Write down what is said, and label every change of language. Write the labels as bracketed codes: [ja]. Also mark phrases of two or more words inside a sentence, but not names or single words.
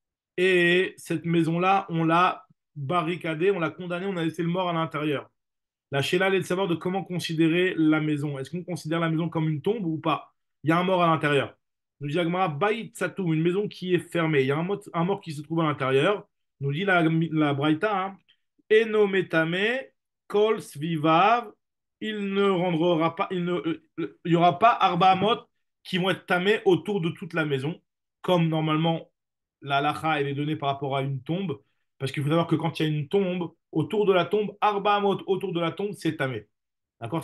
[fr] Et cette maison-là, on l'a barricadée, on l'a condamnée, on a laissé le mort à l'intérieur. La Sheila, elle est de savoir de comment considérer la maison. Est-ce qu'on considère la maison comme une tombe ou pas? Il y a un mort à l'intérieur. Nous dit Agmara, [he] בית סתום, [fr] une maison qui est fermée. Il y a un mort qui se trouve à l'intérieur. Nous dit la Braïta, hein, [he] אינו מטמא כל סביבותיו, [fr] il ne rendra pas, il y aura pas [he] ארבע אמות [fr] qui vont être tamés autour de toute la maison, comme normalement la halacha elle est donnée par rapport à une tombe, parce qu'il faut savoir que quand il y a une tombe, autour de la tombe, [he] ארבע אמות [fr] autour de la tombe, c'est tamé. D'accord?